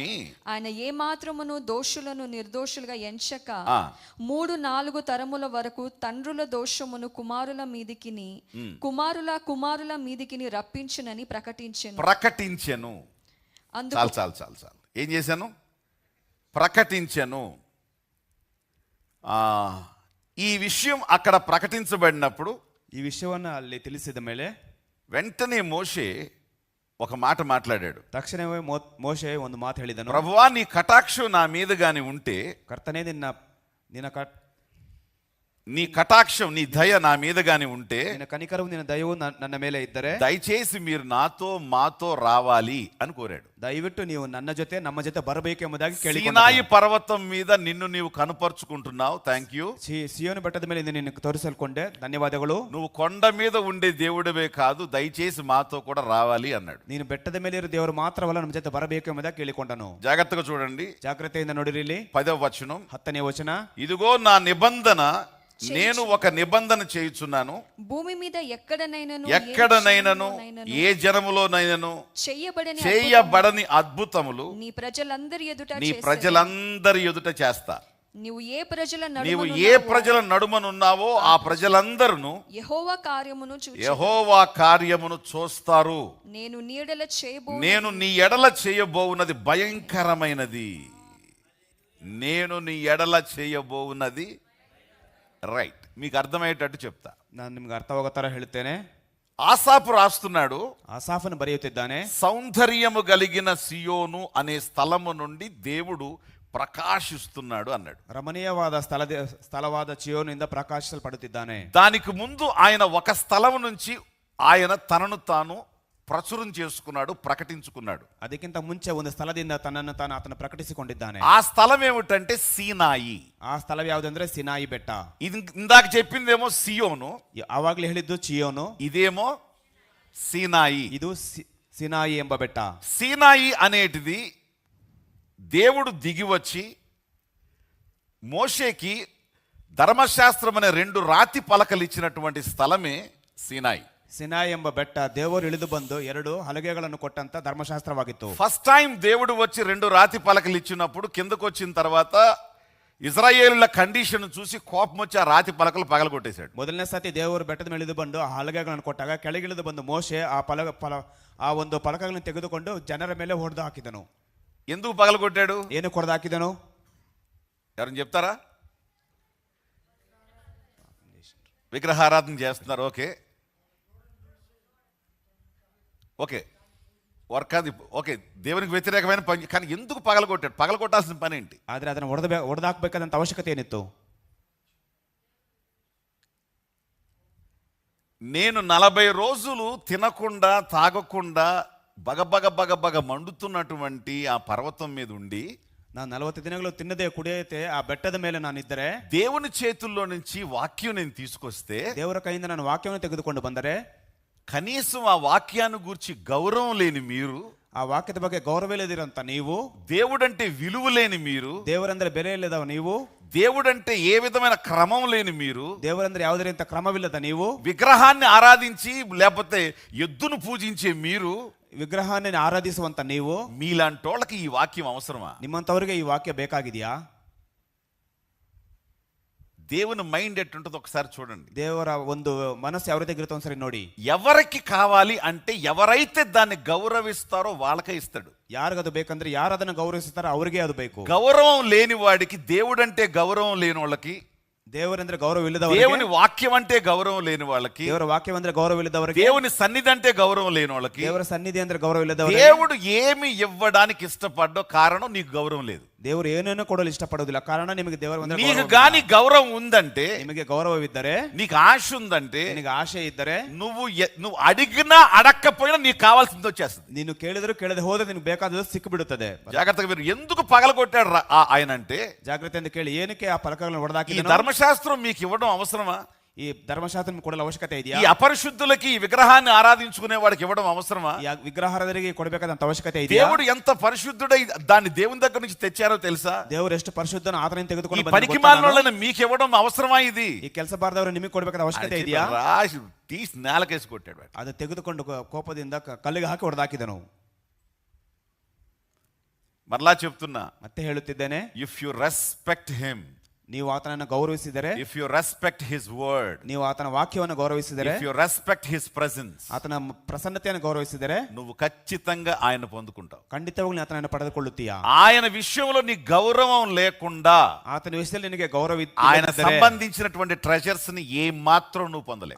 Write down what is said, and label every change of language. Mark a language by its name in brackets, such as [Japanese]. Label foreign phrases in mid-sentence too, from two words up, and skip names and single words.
[Telugu] ఆయన ఏ మాత్రమును దోషులను నిర్దోషులుగా ఎంచక 3-4 తరముల వరకు తండ్రుల దోషమును కుమారుల మీదికిని రప్పించునని ప్రకటించెను. చాలు. ఏం చేశాను? ప్రకటించెను. ఈ విషయం అక్కడ ప్రకటించబడినప్పుడు, ఈ విషయాన్ని [Kannada] ಅಲ್ಲಿ ತಿಳಿಸಿದ ಮೇಲೆ [Telugu] వెంటనే మోషే ఒక మాట మాట్లాడాడు. [Kannada] తక్షణమే మోషే ಒಂದು ಮಾತು ಹೇಳಿದನು. [Telugu] ప్రభువా, నీ కటాక్షం నా మీద గాని ఉంటే, కర్తనే నీ కటాక్షం, నీ దయ నా మీద గాని ఉంటే, కనికరము, నీ దయవు [Kannada] ನನ್ನ ಮೇಲೆ ಇದ್ದರೆ [Telugu] దయచేసి మీరు మాతో రావాలి అని కోరాడు. [Kannada] దయవిಟ್ಟು ನೀವು ನನ್ನ జೊತೆ, ನಮ್ಮ జೊತೆ ಬರಬೇಕು ಎಂಬುದಾಗಿ ಕೇಳಿಕೊಂಡನು. [Telugu] సీనాయి పర్వతం మీద నిన్ను నీవు కనపరుచుకుంటున్నావు. [English] Thank you. [Telugu] సియోను [Kannada] ಬೆಟ್ಟದ ಮೇಲೆ [Telugu] నిన్ను తోరిసల్కొండే, ధన్యవాదಗಳು. నువ్వు కొండ మీద ఉండే దేవుడివే కాదు, దయచేసి మాతో కూడా రావాలి అన్నాడు. [Kannada] ನೀನು ಬೆಟ್ಟದ ಮೇಲೆ ಇರೋ ದೇವರು ಮಾತ್ರವಲ್ಲ, ನಮ್ಮ ಜೊತೆ ಬರಬೇಕು ಎಂಬುದಾಗಿ ಕೇಳಿಕೊಂಡನು. [Telugu] జాగ్రత్తగా చూడండి. [Kannada] ಜಾಗ್ರತೆಯಿಂದ ನೋಡಿರಿ. ಇಲ್ಲಿ [Telugu] 10వ వచనం. [Kannada] 10ನೇ ವಚನ. [Telugu] ఇదిగో నా నిబంధన నేను ఒక నిబంధన చేయుచున్నాను, భూమి మీద ఎక్కడనైనను ఎక్కడనైనను ఏ జనములోనైనను చేయబడని అద్భుతములు నీ ప్రజలందరి ఎదుట నీ ప్రజలందరి ఎదుట చేస్తా. నీవు ఏ ప్రజల నీవు ఏ ప్రజల నడుమనున్నావో ఆ ప్రజలందరూ యెహోవా కార్యమును చూచి యెహోవా కార్యమును చూస్తారు. నేను నీ ఎడల చేయబోవున్నది భయంకరమైనది. నేను నీ ఎడల చేయబోవున్నది రైట్. మీకు అర్థమయ్యేటట్టు చెప్తా. [Kannada] ನಾನು ನಿಮ್ಗೆ ಅರ್ಥವಾಗೋ ಥರ ಹೇಳ್ತೇನೆ. [Telugu] ఆసాపు రాస్తున్నాడు, [Kannada] ಆಸಾಫನು ಬರೆಯುತ್ತಿದ್ದಾನೆ, [Telugu] సౌందర్యము కలిగిన సియోను అనే స్థలము నుండి దేవుడు ప్రకాశిస్తున్నాడు అన్నాడు. [Kannada] ರಮಣೀಯವಾದ ಸ್ಥಳವಾದ ಚಿಯೋನಿಂದ ಪ್ರಕಾಶಿಸಲ್ಪಡುತ್ತಿದ್ದಾನೆ. [Telugu] దానికి ముందు ఆయన ఒక స్థలం నుంచి ఆయన తనను తాను ప్రచురం చేసుకున్నాడు, ప్రకటించుకున్నాడు. [Kannada] ಅದಕ್ಕಿಂತ ಮುಂಚೆ ಒಂದು ಸ್ಥಳದಿಂದ ತನ್ನನ್ನು ತಾನು ಆತನು ಪ್ರಕಟಿಸಿಕೊಂಡಿದ್ದಾನೆ. [Telugu] ఆ స్థలం ఏమిటంటే సీనాయి. [Kannada] ಆ ಸ್ಥಳ ಯಾವುದಂದ್ರೆ ಸಿನಾಯಿ ಬೆಟ್ಟ. [Telugu] ఇది ఇందాక చెప్పిందేమో సియోను, [Kannada] ಆವಾಗಲೇ ಹೇಳಿದ್ದು ಚಿಯೋನು, [Telugu] ఇదేమో సీనాయి. [Kannada] ಇದು ಸಿನಾಯಿ ಎಂಬ ಬೆಟ್ಟ. [Telugu] సీనాయి అనేటిది దేవుడు దిగి వచ్చి మోషేకి ధర్మశాస్త్రం అనే 2 రాతి పలకలు ఇచ్చినటువంటి స్థలమే సీనాయి. [Kannada] ಸಿನಾಯಿ ಎಂಬ ಬೆಟ್ಟ ದೇವರು ಇಳಿದು ಬಂದು 2 ಹಲಗೆಗಳನ್ನು ಕೊಟ್ಟಂತ ಧರ್ಮಶಾಸ್ತ್ರವಾಗಿತ್ತು. [Telugu] ఫస్ట్ టైం దేవుడు వచ్చి 2 రాతి పలకలు ఇచ్చినప్పుడు కిందకు వచ్చిన తర్వాత ఇజ్రాయేలుల కండిషన్ చూసి కోపం వచ్చి ఆ రాతి పలకలు పగలగొట్టేశాడు. [Kannada] ಮೊದಲನೇ ಸತಿ ದೇವರು ಬೆಟ್ಟದ ಮೇಲೆ ಇಳಿದು ಬಂದು ಆ ಹಲಗೆಗಳನ್ನು ಕೊಟ್ಟಾಗ ಕೆಳಗಿಳಿದು ಬಂದು ಮೋಶೆ ಆ ಒಂದು ಪಲಕಗಳನ್ನು ತೆಗೆದುಕೊಂಡು ಜನರ ಮೇಲೆ ಹೊಡೆದು ಹಾಕಿದನು. [Telugu] ఎందుకు పగలగొట్టాడు? [Kannada] ಏನು ಹೊಡೆದು ಹಾಕಿದನು? [Telugu] ఎవరైనా చెప్తారా? విగ్రహారాధన చేస్తున్నారు. [English] okay work [Telugu] అది ఓకే, దేవునికి వ్యతిరేకమైన పని. కానీ ఎందుకు పగలగొట్టాడు? పగలగొట్టాల్సిన పని ఏంటి? [Kannada] ಆದ್ರೆ ಅದನ್ನು ಹೊಡೆದಾಕಬೇಕಾದಂತ ಅವಶ್ಯಕತೆ ಏನಿತ್ತು? [Telugu] నేను 40 రోజులు తినకుండా తాగకుండా బగబగ మండుతున్నటువంటి ఆ పర్వతం మీద ఉండి, [Kannada] ನಾನು 40 ದಿನಗಳು ತಿನ್ನದೆ ಕುಡಿಯತೆ ಆ ಬೆಟ್ಟದ ಮೇಲೆ ನಾನಿದ್ದರೆ, [Telugu] దేవుని చేతుల్లో నుంచి వాక్యం నేను తీసుకొస్తే, [Kannada] ದೇವರ ಕೈಯಿಂದ ನಾನು ವಾಕ್ಯವನ್ನು ತೆಗೆದುಕೊಂಡು ಬಂದರೆ, [Telugu] కనీసం ఆ వాక్యాన్ని గూర్చి గౌరవం లేని మీరు, [Kannada] ಆ ವಾಕ್ಯದ ಬಗ್ಗೆ ಗೌರವವಿಲ್ಲದಿರಂತ ನೀವು, [Telugu] దేవుడంటే విలువ లేని మీరు, [Kannada] ದೇವರಂದ್ರೆ ಬೆಲೆ ಇಲ್ಲದವ ನೀವು, [Telugu] దేవుడంటే ఏ విధమైన క్రమం లేని మీరు, [Kannada] ದೇವರಂದ್ರೆ ಯಾವುದೇ ರೀತಿಯ ಕ್ರಮವಿಲ್ಲದ ನೀವು, [Telugu] విగ్రహాన్ని ఆరాధించి లేకపోతే ఎద్దును పూజించే మీరు, [Kannada] ವಿಗ್ರಹಾన్ని ಆರಾಧಿಸುವಂತ ನೀವು, [Telugu] మీలాంటి వాళ్ళకి ఈ వాక్యం అవసరమా? [Kannada] ನಿಮ್ಮಂತವರಿಗೆ ಈ ವಾಕ್ಯ ಬೇಕಾಗಿದೆಯಾ? [Telugu] దేవుని మైండ్ ఎట్టుంటుందో ఒకసారి చూడండి. [Kannada] ದೇವರ ಒಂದು ಮನಸ್ಸು ಯಾವ ರೀತಿ ಇರುತ್ತೆ ಒಂದ್ಸರಿ ನೋಡಿ. [Telugu] ఎవరికి కావాలి అంటే ఎవరైతే దాన్ని గౌరవిస్తారో వాళ్ళకే ఇస్తాడు. [Kannada] ಯಾರಿಗದು ಬೇಕಂದ್ರೆ ಯಾರು ಅದನ್ನು ಗೌರವಿಸುತ್ತಾರೋ ಅವರಿಗೆ ಅದು ಬೇಕು. [Telugu] గౌరవం లేని వాడికి, దేవుడంటే గౌరవం లేని వాళ్ళకి, [Kannada] ದೇವರಂದ್ರೆ ಗೌರವವಿಲ್ಲದವರಿಗೆ, [Telugu] దేవుని వాక్యం అంటే గౌరవం లేని వాళ్ళకి, [Kannada] ದೇವರ ವಾಕ್ಯವಂದ್ರೆ ಗೌರವವಿಲ್ಲದವರಿಗೆ, [Telugu] దేవుని సన్నిధి అంటే గౌరవం లేని వాళ్ళకి, [Kannada] ದೇವರ ಸನ್ನಿಧಿ ಅಂದ್ರೆ ಗೌರವವಿಲ್ಲದವರಿಗೆ, [Telugu] దేవుడు ఏమి ఇవ్వడానికి ఇష్టపడ్డో కారణం నీకు గౌరవం లేదు. [Kannada] ದೇವರು ಏನೇನೋ ಕೊಡಲು ಇಷ್ಟಪಡುವುದಿಲ್ಲ, ಕಾರಣ ನಿಮಗೆ ದೇವರ [Telugu] నీకు గాని గౌరవం ఉందంటే, [Kannada] ನಿಮಗೆ ಗೌರವವಿದ್ದರೆ, [Telugu] నీకు ఆశ ఉందంటే, [Kannada] ನಿನಗೆ ಆಶೆ ಇದ್ದರೆ, [Telugu] నువ్వు అడిగినా అడక్కపోయినా నీకు కావాల్సింది వచ్చేస్తుంది. [Kannada] ನೀನು ಕೇಳಿದ್ರು ಕೇಳದೆ ಹೋದ್ರೆ ನಿನಗೆ ಬೇಕಾದದ್ದು ಸಿಕ್ಕಿಬಿಡುತ್ತದೆ. [Telugu] జాగ్రత్తగా మీరు ఎందుకు పగలగొట్టాడు ఆయన అంటే, [Kannada] ಜಾಗ್ರತೆಯಿಂದ ಕೇಳಿ, ಏನಕ್ಕೆ ಆ ಫಲಕಗಳನ್ನು [Telugu] ఈ [Kannada] ಹೊಡೆದಾಕಿದನು? [Telugu] ధర్మశాస్త్రం మీకు ఇవ్వడం అవసరమా? [Kannada] ಈ ಧರ್ಮಶಾಸ್ತ್ರ ಕೊಡಲು ಅವಶ್ಯಕತೆ ಇದೆಯಾ? [Telugu] ఈ అపరిశుద్ధులకి ఈ విగ్రహాన్ని ఆరాధించుకునే వాడికి ఇవ్వడం అవసరమా? [Kannada] ಈ ವಿಗ್ರಹಾರಾಧನೆಗೆ ಕೊಡಬೇಕಾದಂತ ಅವಶ್ಯಕತೆ ಇದೆಯಾ? [Telugu] దేవుడు ఎంత పరిశుద్ధుడై దాన్ని దేవుని దగ్గర నుంచి తెచ్చారో తెలుసా? [Kannada] ದೇವರು ಎಷ್ಟು ಪರಿಶುದ್ಧನ ಆತನಿಂದ [Telugu] ఈ [Kannada] ತೆಗೆದುಕೊಂಡು [Telugu] పనికి మాలినోళ్ళని మీకు ఇవ్వడం అవసరమా? ఇది [Kannada] ಈ ಕೆಲಸ ಬಾರದವರು ನಿಮಗೆ ಕೊಡಬೇಕಾದ ಅವಶ್ಯಕತೆ ಇದೆಯಾ? [Telugu] రాసి తీసి నేలకేసి కొట్టాడు. [Kannada] ಅದು ತೆಗೆದುಕೊಂಡು ಕೋಪದಿಂದ ಕಲ್ಲಿಗೆ ಹಾಕಿ ಹೊಡೆದಾಕಿದನು. [Telugu] మరలా చెప్తున్నా, [Kannada] ಮತ್ತೆ ಹೇಳುತ್ತಿದ್ದೇನೆ, [English] If you respect him, [Kannada] ನೀವು ಆತನನ್ನು ಗೌರವಿಸಿದರೆ, [English] If you respect his word, [Kannada] ನೀವು ಆತನ ವಾಕ್ಯವನ್ನು ಗೌರವಿಸಿದರೆ, [English] If you respect his presence, [Kannada] ಆತನ ಪ್ರಸನ್ನತೆಯನ್ನು ಗೌರವಿಸಿದರೆ, [Telugu] నువ్వు ఖచ్చితంగా ఆయన పొందుకుంటావు. [Kannada] ಖಂಡಿತವಾಗ್ಲೂ ಆತನನ್ನು ಪಡೆದುಕೊಳ್ಳುತ್ತೀಯಾ? [Telugu] ఆయన విషయంలో నీ గౌరవం లేకుండా, [Kannada] ಆತನ ವಿಷಯದಲ್ಲಿ ನಿನಗೆ ಗೌರವ [Telugu] ఆయన సంబంధించినటువంటి ట్రెజర్స్ ని ఏ మాత్రం నువ్వు పొందలేవు.